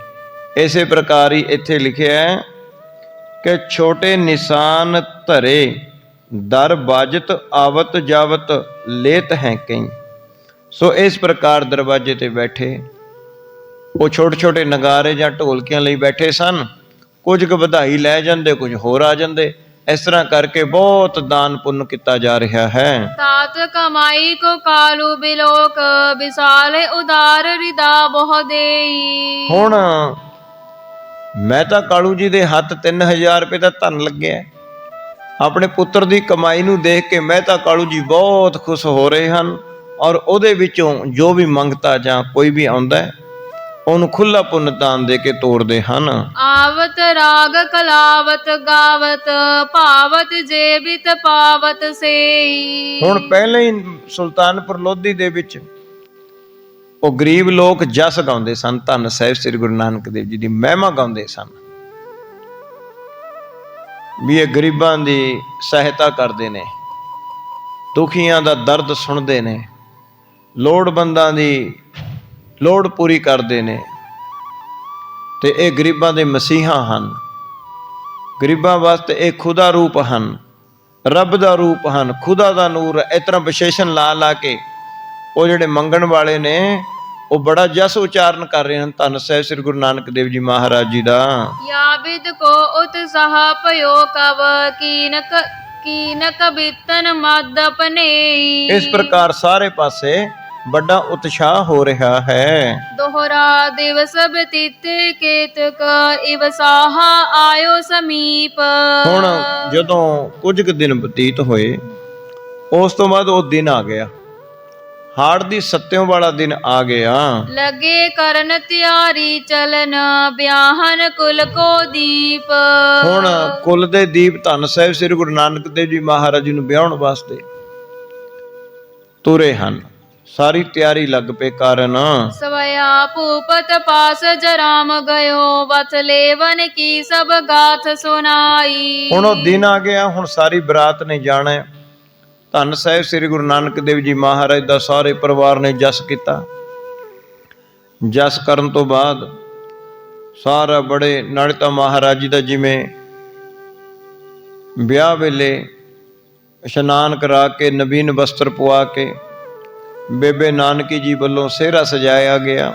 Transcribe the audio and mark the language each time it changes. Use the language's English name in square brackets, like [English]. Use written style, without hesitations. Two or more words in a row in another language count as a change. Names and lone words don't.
[Punjabi] ਇਸੇ ਪ੍ਰਕਾਰ ਹੀ ਇੱਥੇ ਲਿਖਿਆ ਹੈ ਕਿ [Braj] छोटे निशान धरे दर बाजत आवत जावत लेत है कई। [Punjabi] ਸੋ ਇਸ ਪ੍ਰਕਾਰ ਦਰਵਾਜ਼ੇ ਤੇ ਬੈਠੇ ਉਹ ਛੋਟੇ ਛੋਟੇ ਨਗਾਰੇ ਜਾਂ ਢੋਲਕਿਆਂ ਲਈ ਬੈਠੇ ਸਨ। ਕੁਝ ਕੁ ਵਧਾਈ ਲੈ ਜਾਂਦੇ, ਕੁਝ ਹੋਰ ਆ ਜਾਂਦੇ। ਇਸ ਤਰ੍ਹਾਂ ਕਰਕੇ ਬਹੁਤ ਦਾਨ ਪੁੰਨ ਕੀਤਾ ਜਾ ਰਿਹਾ ਹੈ। [Braj] तात कमाई को कालू बिलोक विसाले उदार रिदा बहु देई। [Punjabi] ਹੁਣ ਮੈਂ ਤਾਂ ਕਾਲੂ ਜੀ ਦੇ ਹੱਥ 3000 ਰੁਪਏ ਦਾ ਧਨ ਲੱਗਿਆ। ਆਪਣੇ ਪੁੱਤਰ ਦੀ ਕਮਾਈ ਨੂੰ ਦੇਖ ਕੇ ਮਹਿਤਾ ਕਾਲੂ ਜੀ ਬਹੁਤ ਖੁਸ਼ ਹੋ ਰਹੇ ਹਨ ਔਰ ਉਹਦੇ ਵਿੱਚੋਂ ਜੋ ਵੀ ਮੰਗਤਾ ਜਾਂ ਕੋਈ ਵੀ ਆਉਂਦਾ ਉਹਨੂੰ ਖੁੱਲਾ ਪੁੰਨ ਦਾਨ ਦੇ ਕੇ ਤੋਰਦੇ ਹਨ। [Braj] आवत राग कलावत गावत पावत जेबित पावत सेई। [Punjabi] ਹੁਣ ਪਹਿਲਾਂ ਹੀ ਸੁਲਤਾਨਪੁਰ ਲੋਧੀ ਦੇ ਵਿੱਚ ਉਹ ਗਰੀਬ ਲੋਕ ਜਸ ਗਾਉਂਦੇ ਸਨ, ਧੰਨ ਸਾਹਿਬ ਸ੍ਰੀ ਗੁਰੂ ਨਾਨਕ ਦੇਵ ਜੀ ਦੀ ਮਹਿਮਾ ਗਾਉਂਦੇ ਸਨ ਵੀ ਇਹ ਗਰੀਬਾਂ ਦੀ ਸਹਾਇਤਾ ਕਰਦੇ ਨੇ, ਦੁਖੀਆਂ ਦਾ ਦਰਦ ਸੁਣਦੇ ਨੇ, ਲੋੜਵੰਦਾਂ ਦੀ ਲੋੜ ਪੂਰੀ ਕਰਦੇ ਨੇ ਤੇ ਇਹ ਗਰੀਬਾਂ ਦੇ ਮਸੀਹਾ ਹਨ। ਗਰੀਬਾਂ ਵਾਸਤੇ ਇਹ ਖੁਦਾ ਰੂਪ ਹਨ, ਰੱਬ ਦਾ ਰੂਪ ਹਨ, ਖੁਦਾ ਦਾ ਨੂਰ। ਇਸ ਤਰ੍ਹਾਂ ਵਿਸ਼ੇਸ਼ਣ ਲਾ ਲਾ ਕੇ ਉਹ ਜਿਹੜੇ ਮੰਗਣ ਵਾਲੇ ਨੇ ਉਹ ਬੜਾ ਜਸ ਉਚਾਰਨ ਕਰ ਰਹੇ ਹਨ ਧੰਨ ਸਾਹਿਬ ਸ੍ਰੀ ਗੁਰੂ ਨਾਨਕ ਦੇਵ ਜੀ ਮਹਾਰਾਜ ਜੀ ਦਾ। [Braj] याबिद को उत्साह पयो कव कीनक बितन मद पनेई। [Punjabi] ਇਸ ਪ੍ਰਕਾਰ ਸਾਰੇ ਪਾਸੇ ਵੱਡਾ ਉਤਸ਼ਾਹ ਹੋ ਰਿਹਾ ਹੈ। [Braj] दोहरा दिवस बतीते केतक इव साहा आयो समीप। [Punjabi] ਹੁਣ ਜਦੋਂ ਕੁਝ ਕੁ ਦਿਨ ਬਤੀਤ ਹੋਏ ਉਸ ਤੋਂ ਬਾਅਦ ਉਹ ਦਿਨ ਆ ਗਿਆ, ਹਾੜ ਦੀ ਸੱਤਿਓਂ ਵਾਲਾ ਦਿਨ ਆ ਗਿਆ। [Braj] लगे करन त्यारी चलन ब्याहन कुल को दीप। [Punjabi] ਹੁਣ ਕੁਲ ਦੇ ਦੀਪ ਧੰਨ ਸਾਹਿਬ ਸ੍ਰੀ ਗੁਰੂ ਨਾਨਕ ਦੇਵ ਜੀ ਮਹਾਰਾਜ ਜੀ ਨੂੰ ਵਿਆਹਣ ਵਾਸਤੇ ਤੁਰੇ ਹਨ। ਸਾਰੀ ਤਿਆਰੀ ਲੱਗ ਪਏ ਕਰਨ। [Braj] सवया भूपत पास जराम गयो वथ लेवन की सब गाथ सुनाई। [Punjabi] ਹੁਣ ਉਹ ਦਿਨ ਆ ਗਿਆ, ਹੁਣ ਸਾਰੀ ਬਰਾਤ ਨੇ ਜਾਣਾ ਹੈ। ਧੰਨ ਸਾਹਿਬ ਸ੍ਰੀ ਗੁਰੂ ਨਾਨਕ ਦੇਵ ਜੀ ਮਹਾਰਾਜ ਦਾ ਸਾਰੇ ਪਰਿਵਾਰ ਨੇ ਜਸ ਕੀਤਾ। ਜਸ ਕਰਨ ਤੋਂ ਬਾਅਦ ਸਾਰਾ ਬੜੇ ਨਾਲੇ ਤਾਂ ਮਹਾਰਾਜ ਜੀ ਦਾ ਜਿਵੇਂ ਵਿਆਹ ਵੇਲੇ ਇਸ਼ਨਾਨ ਕਰਾ ਕੇ ਨਵੀਨ ਵਸਤਰ ਪਵਾ ਕੇ ਬੇਬੇ ਨਾਨਕੀ ਜੀ ਵੱਲੋਂ ਸਿਹਰਾ ਸਜਾਇਆ ਗਿਆ।